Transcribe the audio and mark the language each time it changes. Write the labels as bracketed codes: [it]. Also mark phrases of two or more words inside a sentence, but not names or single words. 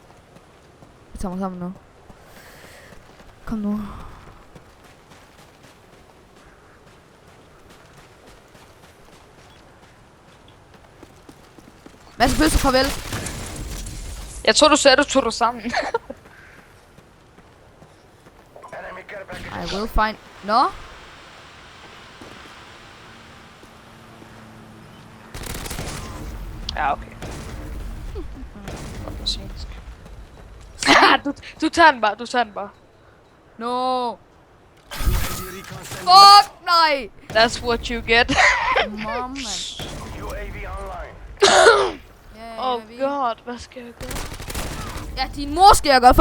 [da] Jeg tager mig sammen nu. Kom nu. Mads Bøsse, farvel. Jeg tror du sagde, du tog dig sammen. [en] Enemy care package I will find... [da] Nå? Ja, okay. du tager den bare, du tager den bare. [en] No. UAV recon standing by. [da] Fuck, nej. [en] That's what you get. Mom, man. UAV online. [da] Ja, [en] Oh god, [da] hvad skal jeg gøre? Ja, din mor skal jeg gøre